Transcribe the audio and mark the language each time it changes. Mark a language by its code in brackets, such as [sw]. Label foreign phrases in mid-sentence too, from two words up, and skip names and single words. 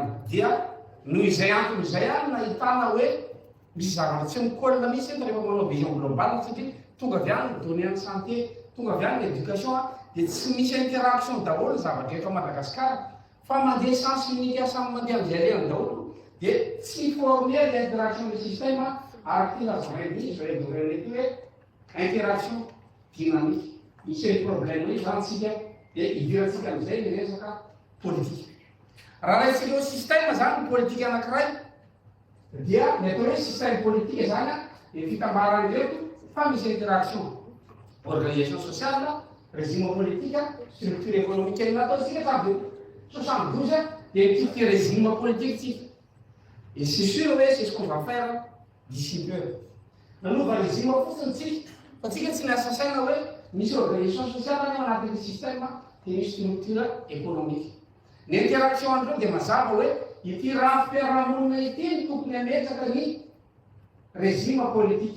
[mg] Dia noho izay antony izay a nahitana hoe misy zavatra tsy mikolana mihitsy eto rehefa manao [fr] vision globale [mg] satria tonga avy any ny données any santé, tonga avy any ny éducation a dia tsy misy interaction daholo ny zavatra eto Madagasikara fa mandeha [fr] sens unique [mg] samy mandeha amin'izay reny daholo dia tsy [fr] former l'interaction du système [mg] araky ty lazavainy izy hoe gouvernement ty hoe [fr] interaction dynamique. [mg] Misy ny problème io zany tsika dia idirantsika amin'izay ny resaka politique. Raha raisika eo système zany ny politique anankiray dia ny atao hoe [fr] système politique [mg] zany a dia fitambarany reto fa misy [fr] interaction organisation sociale, régime politique, structure économique [mg] iny natao sika aby io. 72 dia ty [fr] régime politique [mg] tsika. [fr] Et c'est sûr [mg] hoe [fr] c'est ce qu'on va faire d'ici peu. [mg] Nanova régime fotsiny tsika fa tsika tsy miasa saina hoe misy [fr] organisation sociale [mg] any anatin'ny système dia misy [fr] structure économique. [mg] Ny interaction andreo dia mazava hoe ity raha fiarahamonina ity ny tokony ametraka ny [fr] régime politique.